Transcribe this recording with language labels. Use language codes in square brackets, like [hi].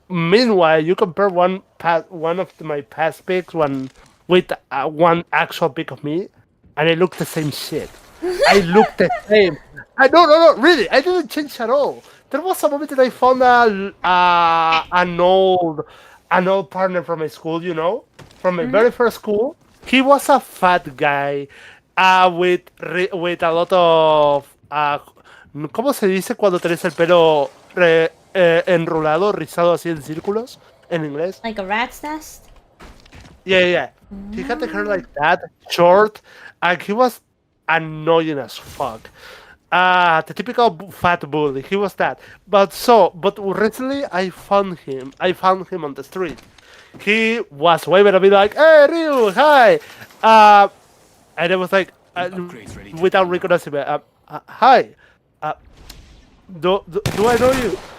[en] Meanwhile, you compare one of my past pics with one actual pic of me, and I look the same shit. I look the same. No, really, I didn't change at all. There was a moment that I found an old partner from my school, you know, from my very first school. He was a fat guy with a lot of [es] ¿cómo se dice cuando tenés el pelo enrolado, rizado así en círculos en inglés? [en] Like a rat's nest? Yeah. He had the hair like that, short, and he was annoying as fuck. The typical fat bully. He was that. But recently I found him on the street. He was waving at me like, "Hey, Ryu, hi!" And I was like, without recognizing me, "Hi, do I know you?"